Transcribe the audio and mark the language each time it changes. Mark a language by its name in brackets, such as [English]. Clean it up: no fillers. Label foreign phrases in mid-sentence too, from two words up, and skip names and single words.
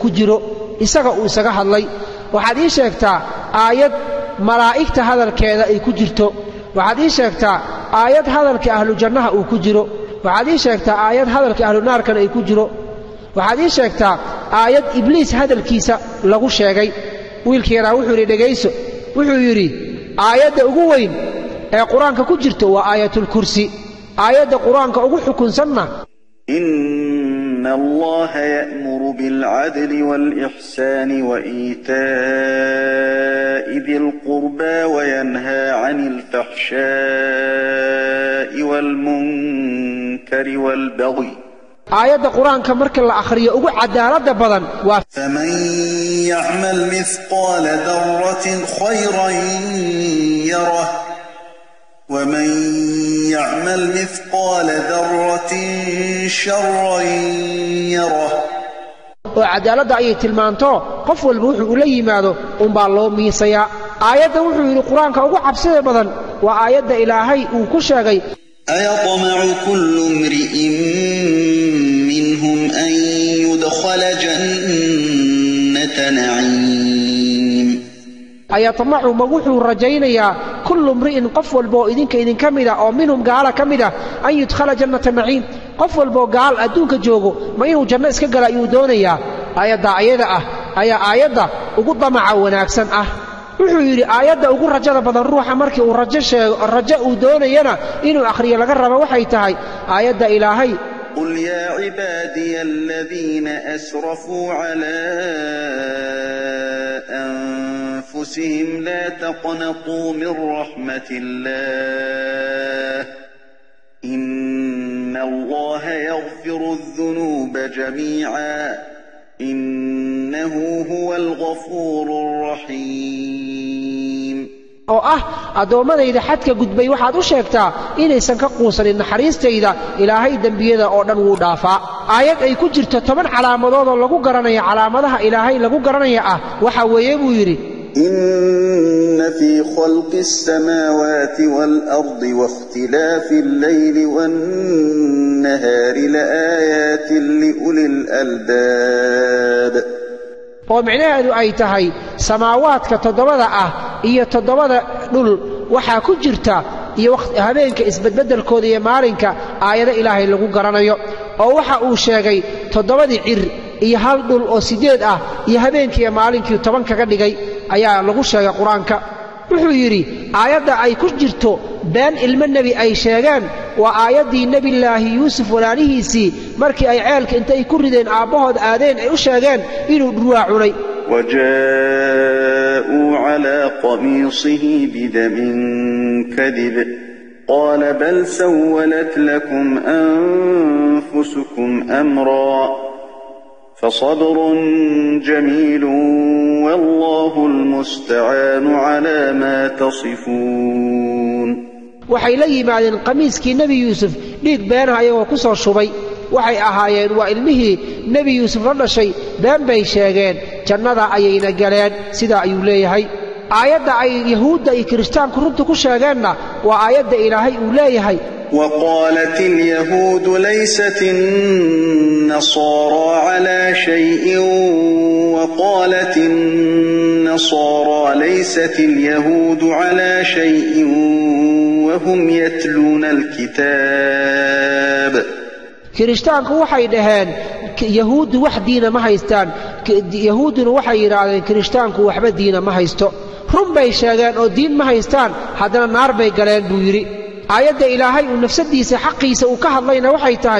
[Somali] ku jiro isaga uu isaga hadlay waxaad ii sheegtaa aayad malaa'igta hadalkeeda ay ku jirto waxaad ii sheegtaa aayad hadalka [Arabic] أهل الجنة [Somali] uu ku jiro waxaad ii sheegtaa aayad hadalka ahlu naarkana ay ku jiro waxaad ii sheegtaa aayad ibliis hadalkiisa lagu sheegay wiilkii yaraa wuxuu yidhi dhegayso wuxuu yidhi aayadda ugu weyn ee qur-aanka ku jirto waa aayatulkursi aayadda qur-aanka ugu xukunsanna [Arabic] إن الله يأمر بالعدل والإحسان وإيتاء ذي القربى وينهى عن الفحشاء والمنكر والبغي [Somali] aayadda qur-aanka marka la akhriyo ugu cadaaladda badan waa [Arabic] فمن يعمل مثقال ذرة خيرا يره ومن يعمل مثقال ذرة شرا يره [Somali] oo cadaaladda ayay tilmaanto qof walba wuxuu ula yimaado unbaa loo miisayaa aayadda wuxuu yidhi qur-aanka ugu cabsida badan waa aayadda ilaahay uu ku sheegay [Arabic] أيطمع كل امرئ منهم أن يدخل جنة نعيم [Somali] ayatamacu ma wuxuu rajaynayaa [Arabic] كل امرئ [Somali] qof walba oo idinka mida oo minhum gaala ka mida [Arabic] أن يدخل جنة نعيم [Somali] qof walba oo gaal adduunka joogo ma inuu janno iska gala ayuu doonayaa aayadda ayada ah ayaa aayadda ugu damaca wanaagsan ah wuxuu yidhi aayadda ugu rajada badan ruuxa markii uu rajo uu doonayana inuu akhriyo laga rabo waxay tahay aayadda ilaahay [Arabic] قل يا عبادي الذين أسرفوا على أنفسهم لا تقنطوا من رحمة الله إن الله يغفر الذنوب جميعا إنه هو الغفور الرحيم [Somali] oo ah addoommadayda xadka gudbay waxaad u sheegtaa inaysan ka quusanin naxariistayda ilaahay dembiyada oo dhan wuu dhaafaa aayad ay ku jirto 10 calaamadood oo lagu garanayo calaamadaha ilaahay lagu garanaya ah waxa weeye buu yidhi [Arabic] إن في خلق السماوات والأرض واختلاف الليل والنهار لآيات لأولي الألباب [Somali] oo micnaheedu ay tahay samaawaadka 7 ah iyo 7 dhul waxaa ku jirta iyo habeenka isbedbedelkooda iyo maalinka aayado ilaahay lagu garanayo oo waxa uu sheegay 7 cir iyo hal dhul oo 8 ah iyo habeenkii iyo maalinkii 10 kaga dhigay ayaa lagu sheegay qur-aanka wuxuu yidhi aayadda ay ku jirto been ilmo nebi ay sheegeen waa aayaddii nebillaahi yuusuf walaalihiisii markii ay ceelka intay ku rideen aabbahood aadeen ay u sheegeen inuu dhurwaa cunay [Arabic] وجاءوا على قميصه بدم كذب قال بل سولت لكم أنفسكم أمرا فصبر جميل والله المستعان على ما تصفون [Somali] waxay la yimaadeen qamiiskii nebi yuusuf dhiig beenaha iyagoo ku soo shubay waxay ahaayeen waa ilmihii nebi yuusuf la dhashay been bay sheegeen jannada ayayna galeen sidaa ayuu leeyahay aayadda ay yahuudda iyo kirishtaanku runta ku sheegeenna waa aayadda ilaahay uu leeyahay [Arabic] وقالت اليهود ليست النصارى على شيء وقالت النصارى ليست اليهود على شيء وهم يتلون الكتاب [Somali] kirishtaanku waxay dhaheen yahuuddu wax diina ma haystaan yahuudduna waxay yidhaahdeen kirishtaanku waxba diina ma haysto run bay sheegeen oo diin ma haystaan haddana naar bay galeen buu yidhi aayadda ilaahay uu nafsadiisa xaqiisa uu ka hadlayna waxay tahay